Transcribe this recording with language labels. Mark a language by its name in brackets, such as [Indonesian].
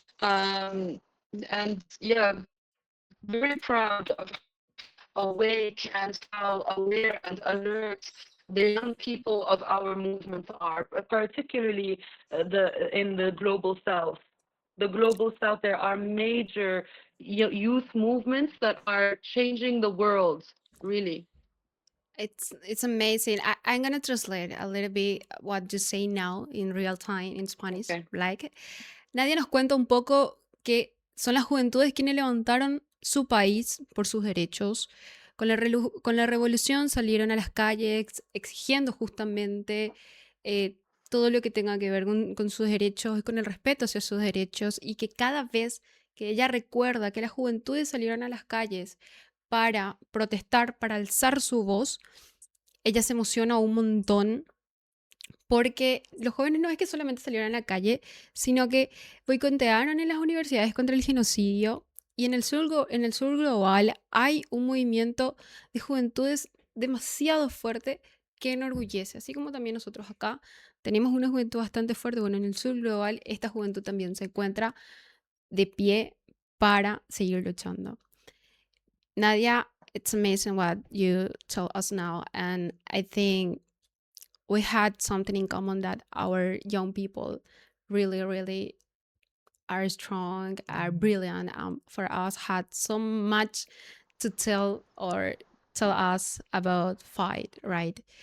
[English] And yeah, very proud of how awake and how aware and alert the young people of our movement are, particularly in the global south. The global south, there are major youth movements that are changing the world, really. it's amazing. I'm gonna translate a little bit what you say now in real time in Spanish. Okay. [Spanish] Like, Nadia nos cuenta un poco que son las juventudes quienes levantaron su país por sus derechos. Con la revolución salieron a las calles exigiendo justamente todo lo que tenga que ver con sus derechos y con el respeto hacia sus derechos, y que cada vez que ella recuerda que las juventudes salieron a las calles para protestar, para alzar su voz, ella se emociona un montón porque los jóvenes no es que solamente salieron a la calle, sino que boicotearon en las universidades contra el genocidio, y en el sur global hay un movimiento de juventudes demasiado fuerte que enorgullece, así como también nosotros acá tenemos una juventud bastante fuerte. Bueno, en el sur global esta juventud también se encuentra de pie para seguir luchando. [English] Nadia, it's amazing what you tell us now, and I think we had something in common, that our young people really, really are strong, are brilliant. For us, had so much to tell or tell us about fight. Right.